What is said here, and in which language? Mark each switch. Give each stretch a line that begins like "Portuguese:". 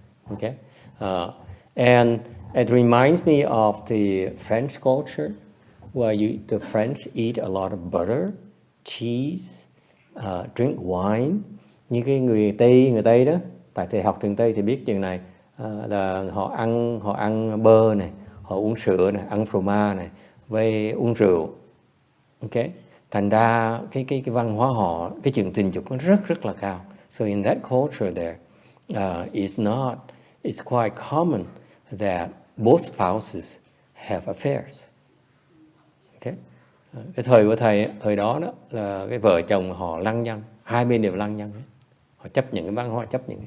English: Okay, and it reminds me of the French culture where the French eat a lot of butter, cheese, drink wine.
Vietnamese: Như cái người Tây đó, tại thầy học trường Tây thì biết chuyện này, là họ ăn bơ này, họ uống sữa này, ăn fromage này, với uống rượu. Okay, thành ra cái văn hóa họ, cái chuyện tình dục nó rất là cao.
English: So in that culture there, it's quite common that both spouses have affairs.
Vietnamese: Okay, cái thời của thầy thời đó là cái vợ chồng họ lăng nhăng, hai bên đều lăng nhăng hết. Họ chấp nhận cái văn hóa, chấp nhận.